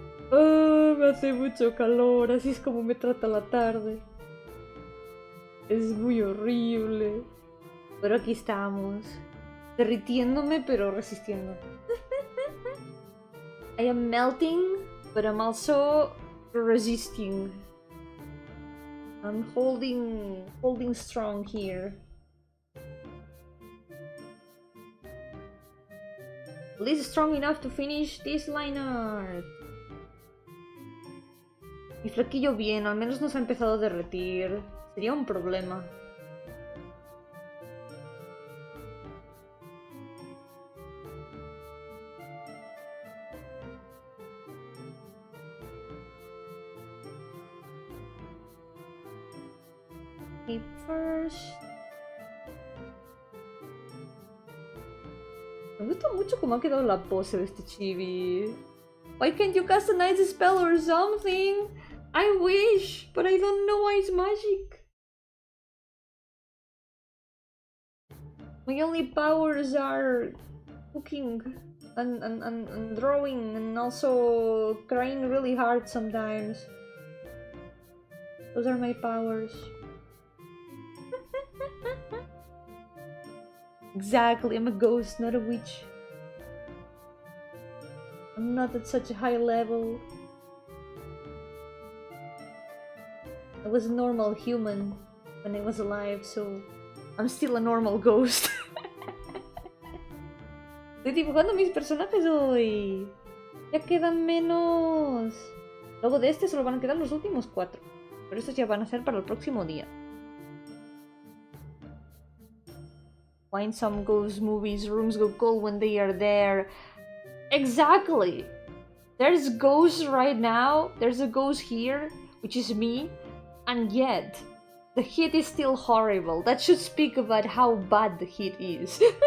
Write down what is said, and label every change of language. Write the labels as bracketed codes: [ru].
[es] Oh, me hace mucho calor, así es como me trata la tarde. Es muy horrible. Pero aquí estamos. derritiéndome, pero resistiendo. [en] I am melting, but I'm also resisting. I'm holding strong here. At least strong enough to finish this line art. [es] Mi flequillo bien, al menos nos ha empezado a derretir. Sería un problema. [en] Okay, first. [es] Me gusta mucho cómo ha quedado la pose de este chibi. [en] Why can't you customize a spell or something? I wish, but I don't know why it's magic. My only powers are cooking and drawing and also crying really hard sometimes. Those are my powers. Exactly, I'm a ghost, not a witch. I'm not at such a high level. I was a normal human when I was alive, so I'm still a normal ghost. [es] Estoy dibujando mis personajes hoy. Ya quedan menos. Luego de este solo van a quedar los últimos 4. Pero estos ya van a ser para el próximo día. [en] Why in some ghost movies rooms go cold when they are there? Exactly! There's ghosts right now, there's a ghost here, which is me, and yet the heat is still horrible. That should speak about how bad the heat is.